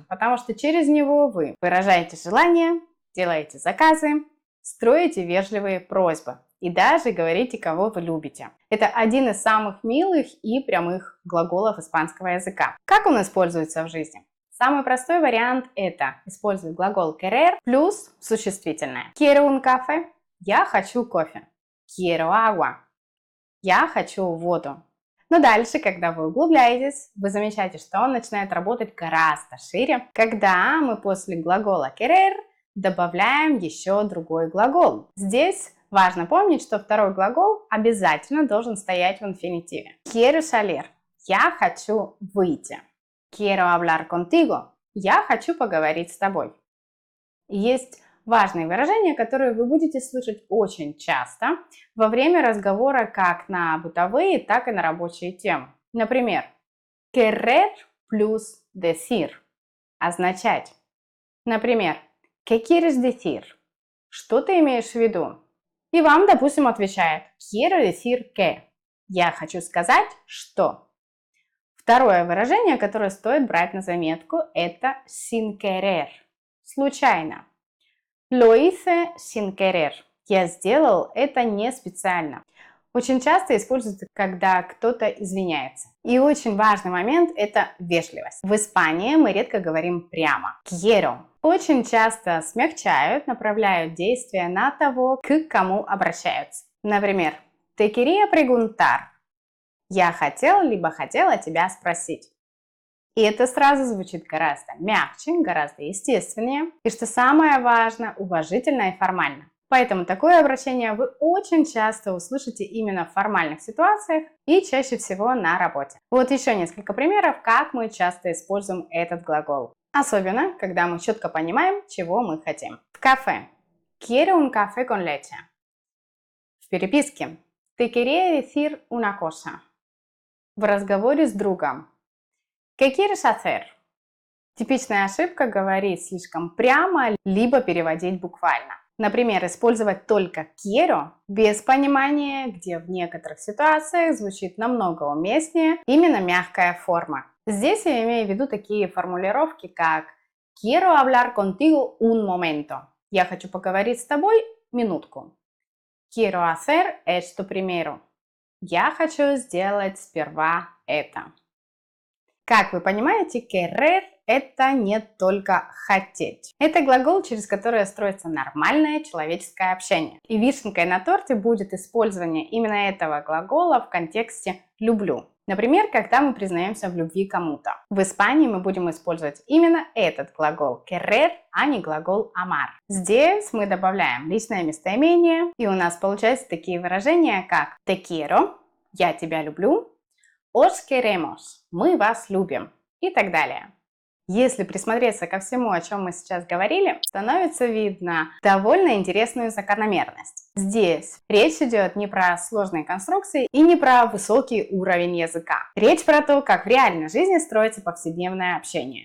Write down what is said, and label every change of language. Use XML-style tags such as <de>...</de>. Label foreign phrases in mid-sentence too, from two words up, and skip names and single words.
<ru>Потому что через него вы выражаете желание, делаете заказы, строите вежливые просьбы и даже говорите, кого вы любите. Это один из самых милых и прямых глаголов испанского языка. Как он используется в жизни? Самый простой вариант – это использовать глагол querer плюс существительное.</ru> <es>Quiero un café –</es> <ru>я хочу кофе.</ru> <es>Quiero agua –</es> <ru>я хочу воду. Но дальше, когда вы углубляетесь, вы замечаете, что он начинает работать гораздо шире, когда мы после глагола querer добавляем еще другой глагол. Здесь важно помнить, что второй глагол обязательно должен стоять в инфинитиве.</ru> <es>Quiero salir –</es> <ru>я хочу выйти.</ru> <es>Quiero hablar contigo –</es> <ru>я хочу поговорить с тобой. Есть важные выражения, которые вы будете слышать очень часто во время разговора как на бытовые, так и на рабочие темы. Например, querer плюс decir – означать. Например,</ru> <es>¿qué quieres decir?</es> <ru>Что ты имеешь в виду? И вам, допустим, отвечает</ru> <es>quiero decir que –</es> <ru>я хочу сказать, что. Второе выражение, которое стоит брать на заметку, это</ru> <es>sin querer</es> <ru>– случайно.</ru> <es>Lo hice sin querer –</es> <ru>я сделал это не специально. Очень часто используется, когда кто-то извиняется. И очень важный момент – это вежливость. В Испании мы редко говорим прямо quiero. Очень часто смягчают, направляют действия на того, к кому обращаются. Например,</ru> <es>te quería preguntar –</es> <ru>я хотел либо хотела тебя спросить. И это сразу звучит гораздо мягче, гораздо естественнее. И что самое важное, уважительно и формально. Поэтому такое обращение вы очень часто услышите именно в формальных ситуациях и чаще всего на работе. Вот еще несколько примеров, как мы часто используем этот глагол. Особенно, когда мы четко понимаем, чего мы хотим. В кафе.</ru> <es>Quiero un café con leche.</es> <ru>В переписке.</ru> <es>Te quería decir una cosa.</es> <ru>В разговоре с другом.</ru> <es>¿Qué quieres hacer?</es> <ru>Типичная ошибка – говорить слишком прямо, либо переводить буквально. Например, использовать только quiero без понимания, где в некоторых ситуациях звучит намного уместнее именно мягкая форма. Здесь я имею в виду такие формулировки, как</ru> <es>quiero hablar contigo un momento.</es> <ru>Я хочу поговорить с тобой минутку.</ru> <es>Quiero hacer esto primero.</es> <ru>Я хочу сделать сперва это. Как вы понимаете, querer – это не только хотеть. Это глагол, через который строится нормальное человеческое общение. И вишенкой на торте будет использование именно этого глагола в контексте «люблю». Например, когда мы признаемся в любви кому-то. В Испании мы будем использовать именно этот глагол querer, а не глагол amar. Здесь мы добавляем личное местоимение, и у нас получаются такие выражения, как</ru> <es>te quiero –</es> <ru>я тебя люблю,</ru> <es>os queremos –</es> <ru>мы вас любим и так далее. Если присмотреться ко всему, о чем мы сейчас говорили, становится видно довольно интересную закономерность. Здесь речь идет не про сложные конструкции и не про высокий уровень языка. Речь про то, как в реальной жизни строится повседневное общение.</ru>